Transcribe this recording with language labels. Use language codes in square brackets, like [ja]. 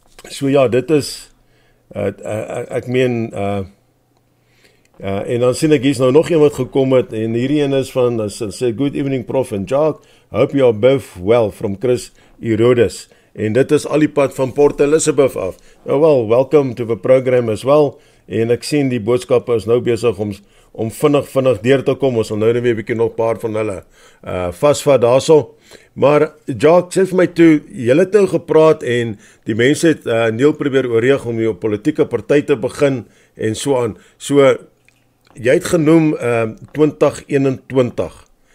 [af] So ja, dit is ek meen en dan sien ek hier's nou nog een wat gekom het en hierdie een is van sê [en] good evening Prof and Jacques, hope you are both well from Chris Herodes. [af] En dit is al die pad van Port Elizabeth af. Nou wel, [en] welcome to the program as well. [af] En ek sien die boodskappe is nou besig om vinnig deur te kom. Ons sal nou weer 'n bietjie nog 'n paar van hulle vasvat daarso. Maar Jacques, sê vir my toe, julle het nou gepraat en die mense het Neil probeer oorreeg om 'n politieke party te begin en so aan. So jy het genoem 2021.